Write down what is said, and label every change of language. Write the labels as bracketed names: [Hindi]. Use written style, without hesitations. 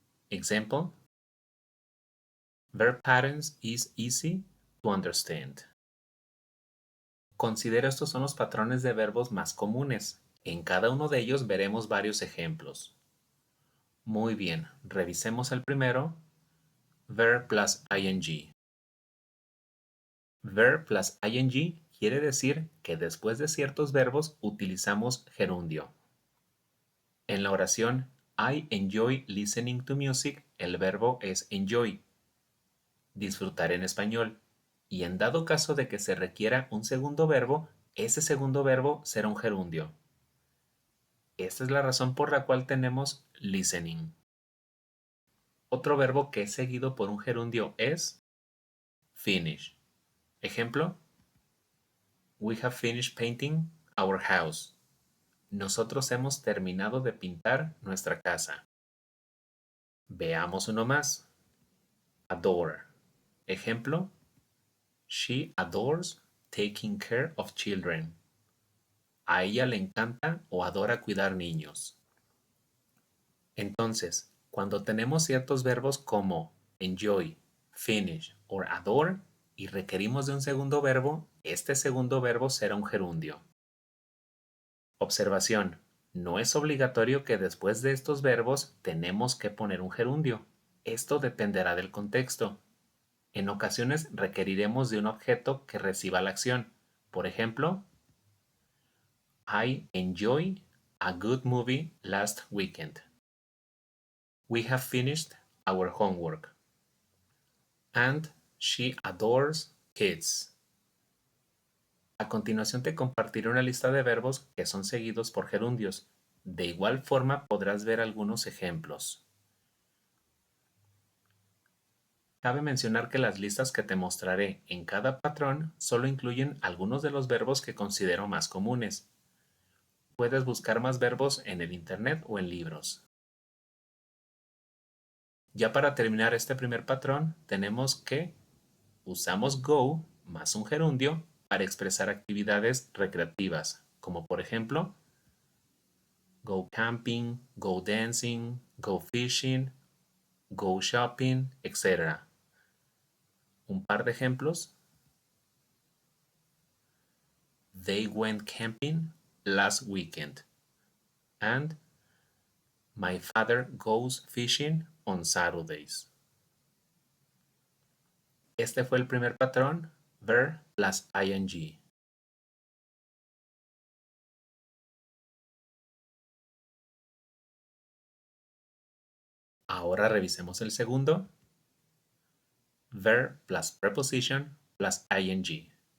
[English] Example, verb patterns is easy to understand. [Spanish] Considera estos son los patrones de verbos más comunes. En cada uno de ellos veremos varios ejemplos. Muy bien, revisemos el primero, verb plus ing. Verb plus ing quiere decir que después de ciertos verbos utilizamos gerundio. En la oración [English] I enjoy listening to music, [Spanish] el verbo es enjoy, disfrutar en español, y en dado caso de que se requiera un segundo verbo, ese segundo verbo será un gerundio. Esta es la razón por la cual tenemos listening. Otro verbo que es seguido por un gerundio es finish. [English] Ejemplo, we have finished painting our house. [Spanish] Nosotros hemos terminado de pintar nuestra casa. Veamos uno más. Adore. [English] Ejemplo, she adores taking care of children. [Spanish] A ella le encanta o adora cuidar niños. Entonces, cuando tenemos ciertos verbos como enjoy, finish o adore y requerimos de un segundo verbo, este segundo verbo será un gerundio. Observación: no es obligatorio que después de estos verbos tenemos que poner un gerundio. Esto dependerá del contexto. En ocasiones requeriremos de un objeto que reciba la acción. Por ejemplo, [English] I enjoy a good movie last weekend. We have finished our homework. And she adores kids. [Spanish] A continuación te compartiré una lista de verbos que son seguidos por gerundios. De igual forma podrás ver algunos ejemplos. Cabe mencionar que las listas que te mostraré en cada patrón solo incluyen algunos de los verbos que considero más comunes. Puedes buscar más verbos en el internet o en libros. Ya para terminar este primer patrón, tenemos que usamos go más un gerundio para expresar actividades recreativas, como por ejemplo, [English] go camping, go dancing, go fishing, go shopping, [Spanish] etc. Un par de ejemplos. [English] They went camping last weekend. And my father goes fishing on Saturdays. [Spanish] Este fue el primer patrón, ver plus ing. Ahora revisemos el segundo, ver plus preposition plus ing.